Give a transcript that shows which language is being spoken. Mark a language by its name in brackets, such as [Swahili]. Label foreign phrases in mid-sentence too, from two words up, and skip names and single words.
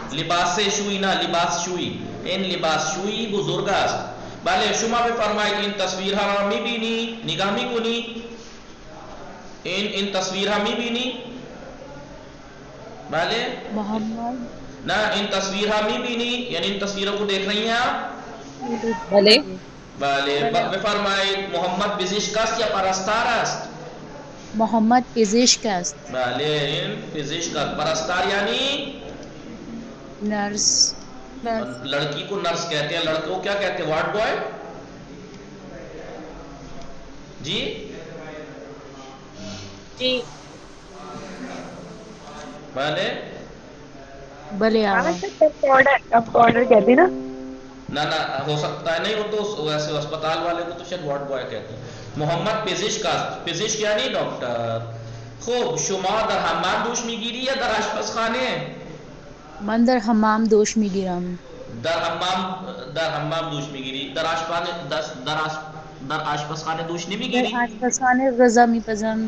[Persian] لباس شویی نه، لباس شویی. این لباس شویی بزرگ است. بله شما بفرمایید این تصویرها را میبینی؟ نگاه میکنی؟ این تصویرها میبینی؟ بله محمد نه این تصویرها میبینی؟ [Urdu] یعنی این تصویروں کو دیکھ رہی ہیں آپ؟ [Persian] بله. بله بفرمایید محمد پزشک است یا پرستار است؟ محمد پزشک است. بله این پزشک است. پرستار یعنی [Urdu] نرس. لڑکی کو نرس کہتے ہیں. لڑکوں کو کیا کہتے ہیں؟ وارڈ بوائے. جی جی [Persian] بله بلے آقا. [Urdu] کمپاؤنڈر کہتے ہیں نا. نہ ہو سکتا ہے. نہیں وہ تو ویسے اسپتال والے کو تو شاید وارڈ بوائے کہتے ہیں. [Persian] محمد پزشک است. پزشک یعنی ڈاکٹر. خوب شما در حمام دوش میگیری یا در آشپزخانه؟ من در حمام دوش میگیرم. در حمام دوش میگیری. در در آشپزخانه دوش در نمیگیری؟ آشپزخانه غذا میپزم.